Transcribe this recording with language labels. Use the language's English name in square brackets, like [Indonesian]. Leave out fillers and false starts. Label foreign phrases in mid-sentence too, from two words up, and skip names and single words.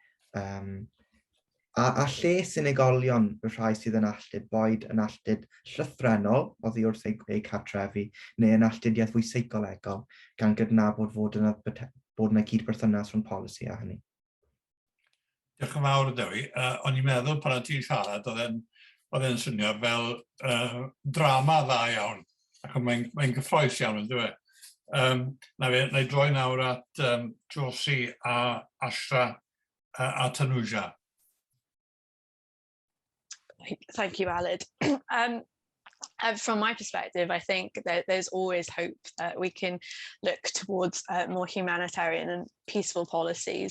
[Welsh] a lles unigolion y rhai sydd yn alltyd, boed yn alltyd llythrennol, oddi wrth eu cartrefi, neu yn alltudiaeth fwy seicolegol, gan gydnabod bod yna cydberthynas rhwng polisi a hynny. Diolch yn fawr, Dewi. O'n i'n meddwl pan ti'n siarad, oedd e'n swnio fel drama dda iawn, ac mae'n gyffroes iawn yn dweud. Na i droi nawr at Josie a Ashra a Tanuja. [English] Thank you, Aled. From my perspective, I think that there's always hope that we can look towards more humanitarian and peaceful policies.